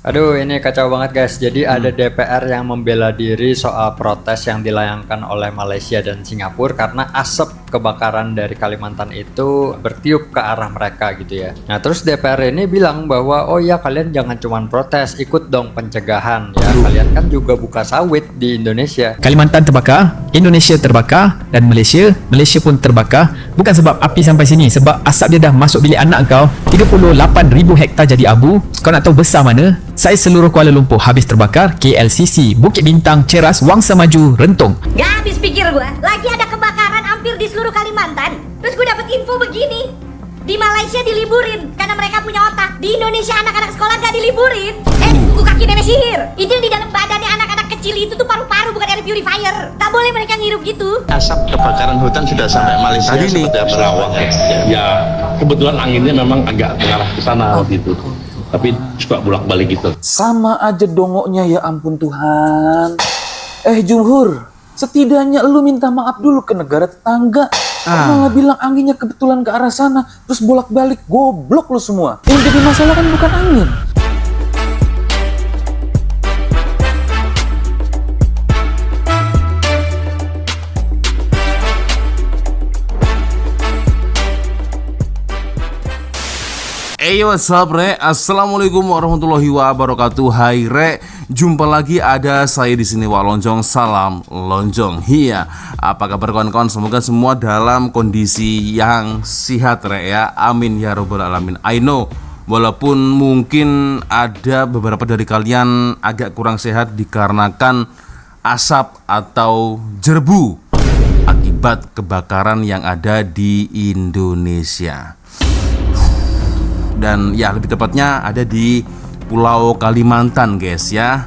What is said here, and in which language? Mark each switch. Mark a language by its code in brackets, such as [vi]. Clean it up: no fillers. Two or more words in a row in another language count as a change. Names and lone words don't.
[id] Aduh, ini kacau banget guys. Jadi ada DPR yang membela diri soal protes yang dilayangkan oleh Malaysia dan Singapura karena asap kebakaran dari Kalimantan itu bertiup ke arah mereka gitu ya. Nah, terus DPR ini bilang bahwa oh ya kalian jangan cuman protes, ikut dong pencegahan ya. Kalian kan juga buka sawit di Indonesia. Kalimantan terbakar, Indonesia terbakar, dan Malaysia pun terbakar. [ms] Bukan sebab api sampai sini, sebab asap dia dah masuk bilik anak kau. 38,000 hektar jadi abu. Kau nak tahu besar mana? Saya seluruh Kuala Lumpur habis terbakar. KLCC, Bukit Bintang, Ceras, Wangsa Maju, Rentong. [id] Gak habis pikir gua, lagi ada kebakaran hampir di seluruh Kalimantan. Terus gua dapet info begini, di Malaysia diliburin karena mereka punya otak. Di Indonesia anak-anak sekolah gak diliburin. Buku kaki nenek sihir. Itu yang di dalam badannya anak-anak kecil itu tuh paru-paru, bukan [en] air purifier. [id] Tak boleh mereka ngirup gitu. Asap kebakaran hutan sudah sampai Malaysia Tadi nih, seperti apa? Sarawak ya, kebetulan anginnya memang agak mengarah ke sana gitu. Tapi suka bolak-balik gitu. Sama aja dongoknya, ya ampun Tuhan. Jumhur, setidaknya lu minta maaf dulu ke negara tetangga. Malah bilang anginnya kebetulan ke arah sana, terus bolak-balik. Goblok lu semua. Yang jadi masalah kan bukan angin. [en] Hey, what's up, Re? [ar] Assalamualaikum warahmatullahi wabarakatuh. [id] Hai, Re. Jumpa lagi ada saya di sini, Wak Lonjong. Salam Lonjong. Iya. Apa kabar kawan-kawan? Semoga semua dalam kondisi yang sehat, Re ya. [ar] Amin ya robbal alamin. [en] I know, [id] walaupun mungkin ada beberapa dari kalian agak kurang sehat dikarenakan asap atau jerbu akibat kebakaran yang ada di Indonesia. Dan ya lebih tepatnya ada di Pulau Kalimantan, guys ya.